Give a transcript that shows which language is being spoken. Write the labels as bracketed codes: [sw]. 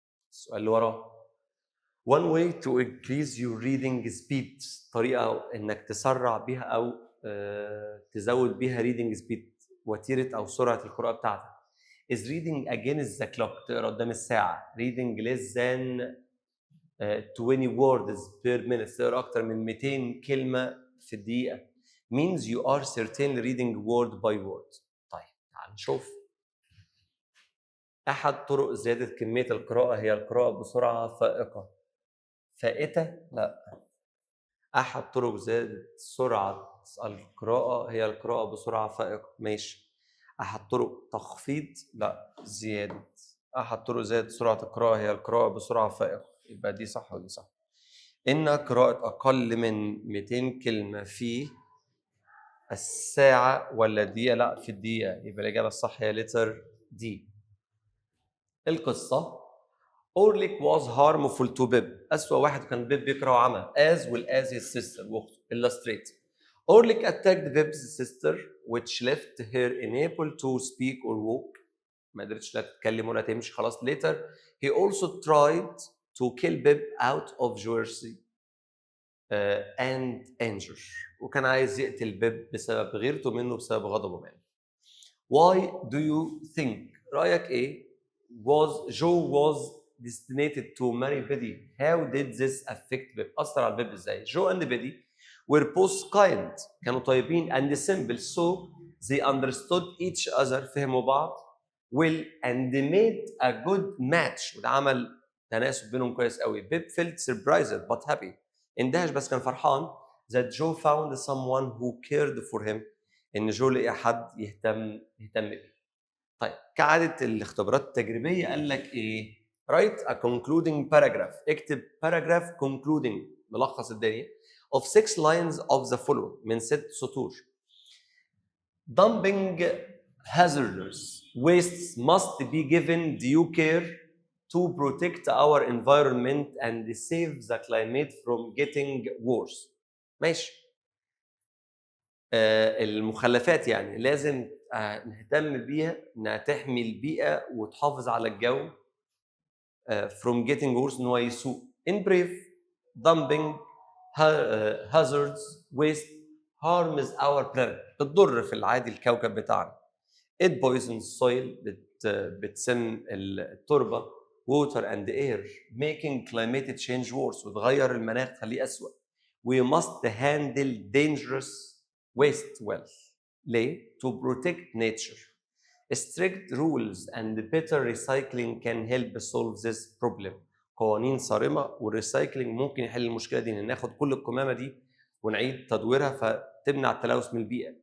[ar] السؤال اللي وراه [en] one way to increase your reading speed [ar] طريقه انك تسرع بيها او تزود بيها [en] reading speed [ar] وتيره او سرعه القراءه بتاعتك [en] is reading against the clock [ar] تقرا قدام الساعه. [en] reading less than 20 words per minute [ar] تقرا اكتر من 200 كلمه في الدقيقه [en] means you are certainly reading word by word. [ar] طيب تعال نشوف. احد طرق زياده كميه القراءه هي القراءه بسرعه فائقه. فائته لا. احد طرق زياده سرعه القراءه هي القراءه بسرعه فائقه. ماشي. احد طرق تخفيض لا زياده. احد طرق زياده سرعه القراءه هي القراءه بسرعه فائقه. يبقى دي صح ودي صح. إن قراءة أقل من 200 كلمة في الساعة ولا الدقيقة؟ لا في الدقيقة. يبقى الإجابة الصح هي لتر دي. القصة أورليك [en] was harmful to [ar] بيب. أسوأ واحد كان بيب بيكره عمى [en] as well as his sister [ar] واخته. [en] illustrate. Orlick attacked Bib's sister which left her unable to speak or walk. [ar] ما قدرتش لا تتكلم ولا تمشي خلاص. [en] later he also tried to kill Bib out of jealousy and anger. [ar] وكان عايز يقتل بيب بسبب غيرته منه بسبب غضبه منه. [en] Why do you think [ar] رأيك إيه [en] Joe was destined to marry Biddy. How did this affect Pip? [ar] أثر على بيب إزاي؟ [en] Joe and Biddy were both kind [ar] كانوا طيبين [en] and simple so they understood each other [ar] فهموا بعض [en] well and they made a good match [ar] وده عمل تناسب بينهم كويس قوي. [en] Pip felt surprised but happy [ar] اندهش بس كان فرحان [en] that Joe found someone who cared for him [ar] ان جو لقى حد يهتم بيه. طيب كعادة الاختبارات التجريبية قال لك ايه؟ [en] write a concluding paragraph. [ar] اكتب paragraph concluding ملخص الدنيا [en] of 6 lines of the following [ar] من 6 سطور. [en] dumping hazardous wastes must be given due care to protect our environment and save the climate from getting worse. [ar] ماشي. المخلفات يعني لازم نهتم بيها انها تحمي البيئه وتحافظ على الجو [en] from getting worse [ar] ان هو يسوء. [en] in brief dumping hazards waste harms our planet [ar] بتضر في العادي الكوكب بتاعنا. [en] it poisons soil [ar] بتسم التربه [en] water and air making climate change worse [ar] وتغير المناخ تخليه أسوأ. [en] we must handle dangerous waste well. [ar] ليه؟ [en] to protect nature. strict rules and better recycling can help solve this problem. [ar] قوانين صارمه، والريسايكلينج ممكن يحل المشكله دي، ان ناخد كل القمامه دي ونعيد تدويرها فتمنع التلوث من البيئه.